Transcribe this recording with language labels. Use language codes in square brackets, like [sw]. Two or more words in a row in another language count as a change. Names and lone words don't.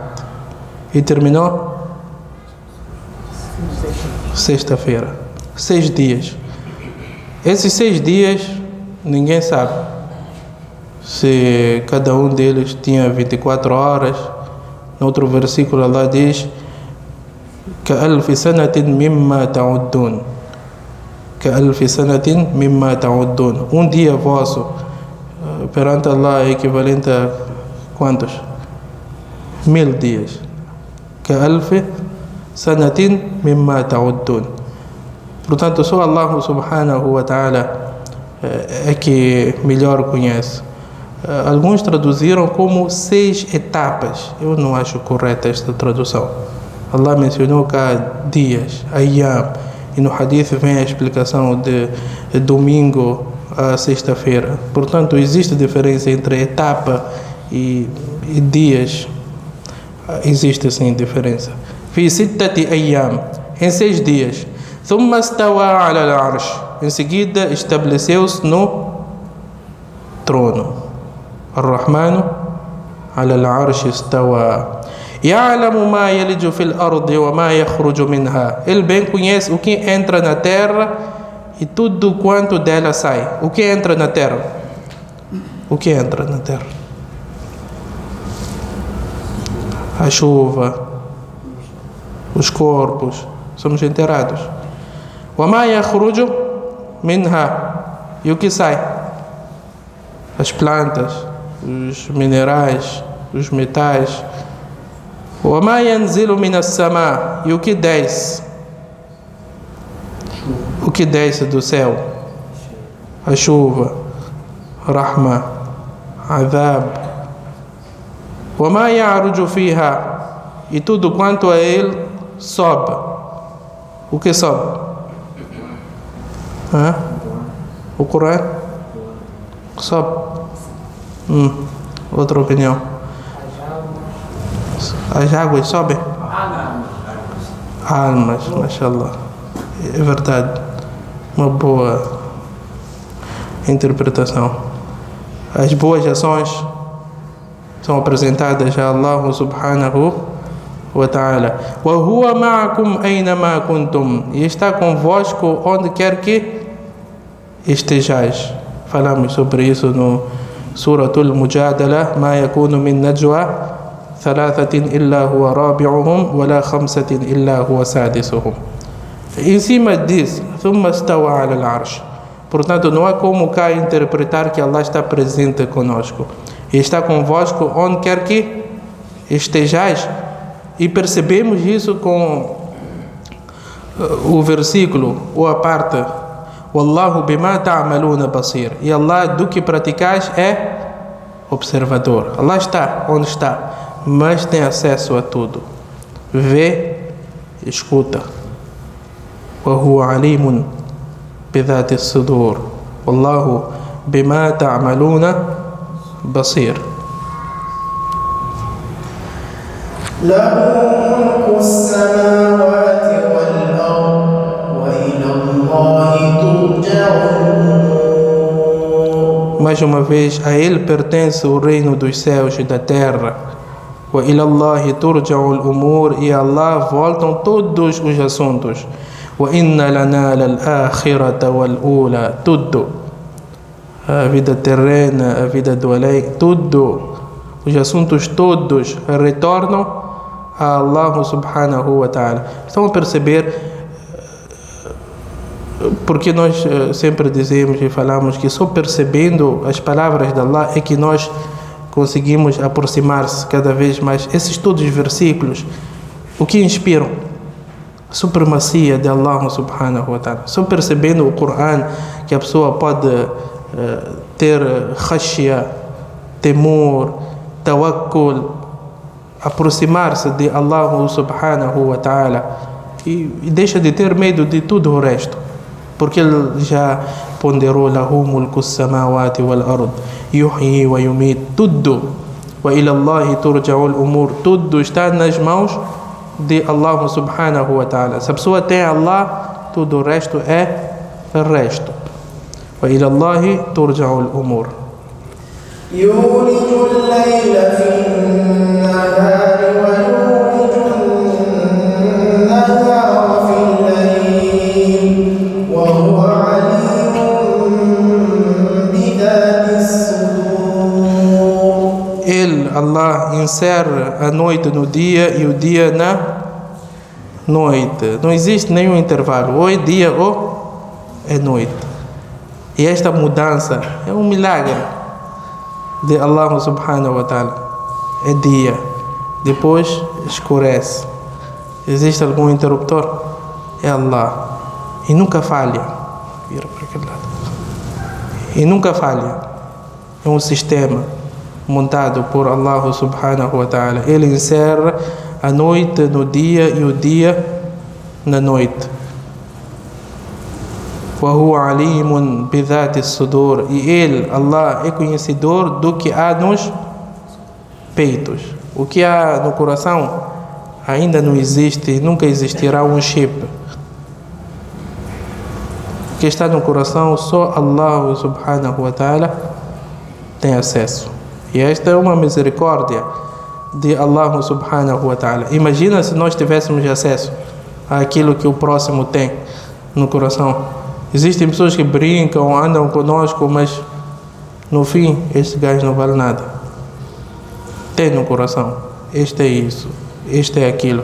[pt] E terminou? Sexta-feira. 6 dias. Esses 6 dias, ninguém sabe se cada um deles tinha 24 horas. No outro versículo, Allah diz: [ar] كَأَلْفِ سَنَةٍ مِمَّا تَعُدُّونَ. كَأَلْفِ سَنَةٍ مِمَّا تَعُدُّونَ. [pt] Um dia vosso perante Allah é equivalente a quantos? 1000 dias. [ar] كَأَلْفِ سَنَةٍ مِمَّا تَعُدُّونَ. [pt] Portanto, só Allah [ar] سبحانه وتعالى [pt] é que melhor conhece. Alguns traduziram como 6 etapas. Eu não acho correta esta tradução. Allah mencionou cá dias, ayyam, e no hadith vem a explicação de domingo a sexta-feira. Portanto, existe diferença entre etapa e dias. Existe sim diferença. [ar] في 6 أيام, [pt] em 6 dias. [ar] ثم استوى على العرش. [pt] Em seguida estabeleceu-se no trono. [ar] Ar-Rahmanu على العرش استوى يعلم ما يلج في الأرض وما يخرج منها. [pt] Ele bem conhece o que entra na terra e tudo quanto dela sai. O que entra na terra? O que entra na terra? A chuva, os corpos, somos enterrados. [ar] وما يخرج منها. [pt] E o que sai? As plantas, os minerais, os metais. [ar] وما ينزل من السماء. [pt] E o que desce? O que desce do céu? A chuva, [ar] رحمة، أدب. وما يعرج فيها. [pt] E tudo quanto a ele sobe. O que sobe? O Corão? Sobe. Outra opinião. As águas sobem? Almas, mashallah. É verdade. Uma boa interpretação. As boas ações são apresentadas a Allah [ar] سبحانه وتعالى. وهو معكم أينما كنتم. [pt] E está convosco onde quer que estejais. Falamos sobre isso no Suratul Mujadala. [ar] ما يكون من نجوى ثلاثة إلا هو رابعهم ولا خمسة إلا هو سادسهم. [pt] Em cima disso, [ar] ثم استوى على العرش. [pt] Portanto, não há como cá interpretar que Allah está presente conosco. E está convosco onde quer que estejais. E percebemos isso com o versículo, ou a parte, [ar] والله بما تعملون بصير. [pt] E Allah do que praticais é observador. Allah está onde está, mas tem acesso a tudo. Vê, escuta. [ar] وهو عليم بذات الصدور. والله بما تعملون بصير. له ملك السماوات والأرض وإلى الله ترجع الأمور. [pt] Mais uma vez, a ele pertence o reino dos céus e da terra. [ar] وإلى الله ترجع الأمور. [pt] E a Allah voltam todos os assuntos. [ar] وإن لنا للآخرة والأولى. [pt] Tudo. A vida terrena, a vida do além, tudo. Os assuntos todos retornam a Allah [ar] سبحانه وتعالى. [pt] Estão a perceber porque nós sempre dizemos e falamos que só percebendo as palavras de Allah é que nós conseguimos aproximar-se cada vez mais. Esses todos os versículos, o que inspiram? A supremacia de Allah [ar] سبحانه وتعالى. [pt] Só percebendo o Corão que a pessoa pode ter khashya, temor, tawakkul, aproximar-se de Allah [ar] سبحانه وتعالى [pt] e deixa de ter medo de tudo o resto, porque ele já ponderou [ar] له ملك السماوات والأرض يحيي ويميت. Tudo, وإلى الله ترجع الأمور, [pt] tudo está nas mãos de Allah [ar] سبحانه وتعالى. [pt] Se a pessoa tem Allah, tudo o resto é o resto. [ar] وإلى الله ترجع الأمور. يولج الليل في النهار ويولج النهار في الليل وهو عليم بذات الصدور. [pt] Ele, Allah, insere a noite no dia e o dia na noite. Não existe nenhum intervalo. Ou é dia ou é noite. E esta mudança é um milagre de Allah [ar] سبحانه وتعالى. [pt] É dia, depois escurece. Existe algum interruptor? É Allah. E nunca falha. Vira para aquele lado. E nunca falha. É um sistema montado por Allah [ar] سبحانه وتعالى. [pt] Ele insere a noite no dia e o dia na noite. [ar] وهو عليم بذات الصدور. [pt] E ele, Allah, é conhecedor do que há nos peitos. O que há no coração ainda não existe e nunca existirá um chip. O que está no coração só Allah [ar] سبحانه وتعالى [pt] tem acesso. E esta é uma misericórdia de Allah [ar] سبحانه وتعالى. [pt] Imagina se nós tivéssemos acesso àquilo que o próximo tem no coração. Existem pessoas que brincam, andam conosco, mas no fim, este gajo não vale nada. Tem no coração. Este é isso, este é aquilo.